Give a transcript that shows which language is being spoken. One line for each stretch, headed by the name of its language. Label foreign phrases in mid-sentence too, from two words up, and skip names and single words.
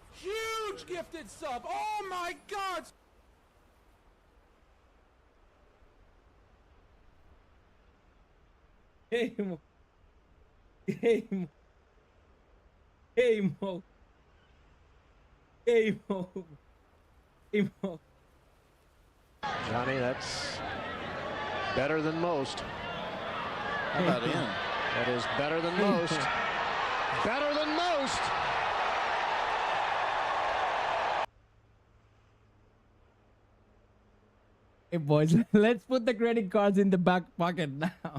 English: Huge gifted sub! Oh my god! Hey, Mo. Hey, Mo. Hey, Mo. Hey, Mo. Hey, Mo. Johnny, that's better than most. How about in? That is better than most. Better than most. Hey, boys, let's put the credit cards in the back pocket now.